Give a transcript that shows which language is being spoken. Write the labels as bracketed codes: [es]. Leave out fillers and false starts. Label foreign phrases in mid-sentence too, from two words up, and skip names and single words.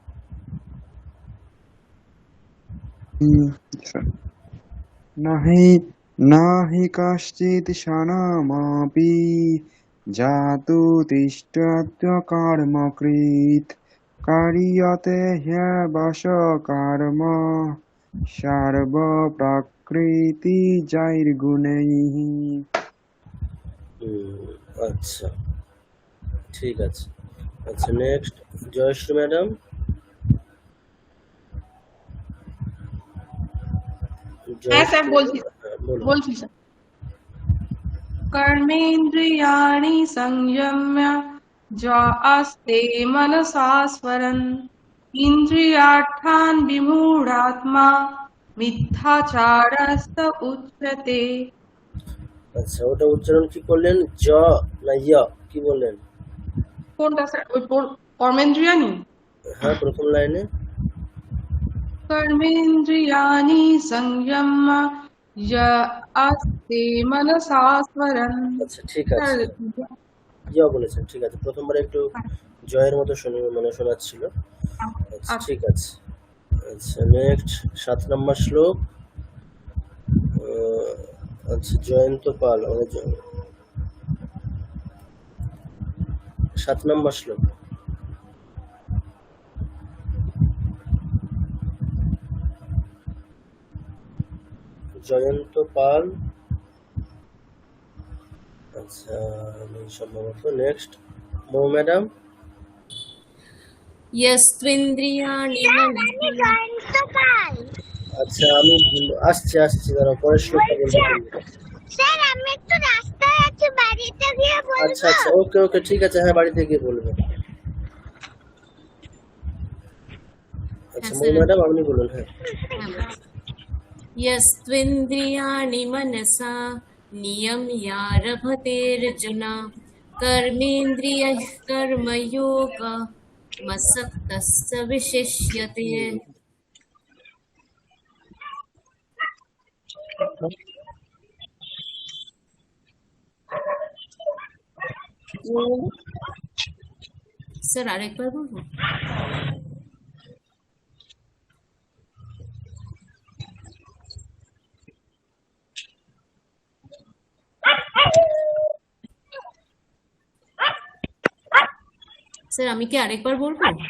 [sa] নাহি কাশ্চিৎ সনামাপি জাতু তিষ্ঠত্য কর্মকৃৎ কার্যতে হ্যবশঃ কর্ম সর্বপ্রকৃতিজাৈর্গুণৈঃ। [bn] আচ্ছা, ঠিক আছে। আচ্ছা, নেক্সট জয়শ্রী ম্যাডাম। হ্যাঁ স্যার, বলছি বলুন। বলছি স্যার। [sa] कर्मेन्द्रियाणि संयम्य ज आस्ते मनसा स्मरन् इन्द्रियार्थान् विमूढात्मा मिथ्याचारस्त उच्यते। [bn] আচ্ছা, ওটা উচ্চারণ কি করলেন? জ না ইয়া, কি বললেন? কোনটা স্যার? ওই কর্মেন্দ্রিয়াণি? হ্যাঁ, প্রথম লাইনে। [sa] कर्मेन्द्रियाणि संयम्य य आस्ते मनसा स्मरन्। [bn] আচ্ছা, ঠিক আছে, ইয়া বলেছেন, ঠিক আছে। প্রথমবার একটু জয়ের মতো মানে শোনাচ্ছিল। আচ্ছা, ঠিক আছে। আচ্ছা, নেক্সট 7 নম্বর শ্লোক। আচ্ছা, জয়ন্ত পাল, 7 নম্বর শ্লোক। জয়ন্ত পাল। আচ্ছা, আমি সম্ভবত নেক্সট মৌ ম্যাডাম। [sa] यस्त्विन्द्रियाणि मनसा [bn] আচ্ছা আমি আসছি আসছি, দাঁড়াও পরের শ্লোকটা বলবো তুমি। স্যার আমি একটু রাস্তায় আছি, বাড়িতে গিয়ে আচ্ছা বলবো। আচ্ছা, [en] okay okay, [bn] ঠিক আছে, হ্যাঁ বাড়িতে গিয়ে বলবে। আচ্ছা হ্যাঁ মৌ স্যার, ম্যাডাম আপনি বলুন। হ্যাঁ [sa] यस्त्विन्द्रियाणि मनसा नियम्यारभतेऽर्जुन कर्मेन्द्रियैः कर्मयोगमसक्तः स विशिष्यते। [bn] স্যার আরেকবার বলবো? স্যার আমি কি আরেকবার বলবো?